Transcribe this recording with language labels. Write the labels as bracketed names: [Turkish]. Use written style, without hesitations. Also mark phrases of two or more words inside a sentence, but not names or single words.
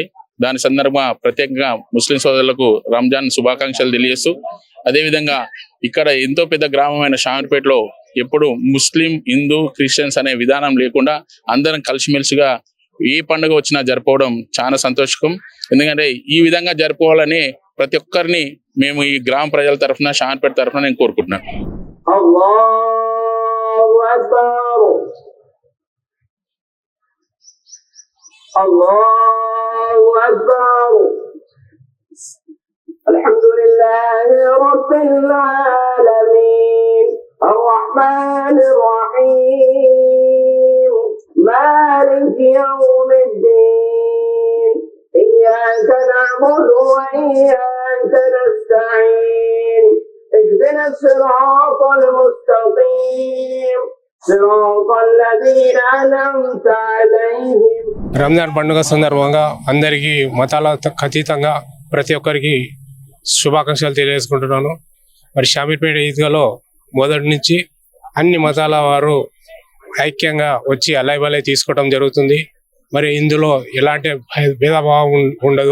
[Telugu] దాని సందర్భంగా ప్రత్యేకంగా ముస్లిం సోదరులకు రంజాన్ శుభాకాంక్షలు తెలియజేస్తూ, అదేవిధంగా ఇక్కడ ఎంతో పెద్ద గ్రామమైన షామీర్పేటలో ఎప్పుడు ముస్లిం, హిందూ, క్రిస్టియన్స్ అనే విధానం లేకుండా అందరం కలిసిమెలిసిగా ఏ పండుగ వచ్చినా జరుపుకోవడం చాలా సంతోషకం. ఎందుకంటే ఈ విధంగా జరుపుకోవాలని ప్రతి ఒక్కరిని మేము ఈ గ్రామ ప్రజల తరఫున, షామీర్పేట తరఫున నేను కోరుకుంటున్నాను. [Arabic] الله أكبر الحمد لله رب العالمين الرحمن الرحيم مالك يوم الدين إياك نعبد وإياك نستعين اهدنا الصراط المستقيم صراط الذين أنعمت عليهم. [Telugu] రంజాన్ పండుగ సందర్భంగా అందరికీ మతాల అతీతంగా ప్రతి ఒక్కరికి శుభాకాంక్షలు తెలియజేసుకుంటున్నాను. మరి షామీర్పేట ఈద్గాలో మొదటి నుంచి అన్ని మతాల వారు ఐక్యంగా వచ్చి అలైబలై తీసుకోవడం జరుగుతుంది. మరి ఇందులో ఎలాంటి భేదభావం ఉండదు.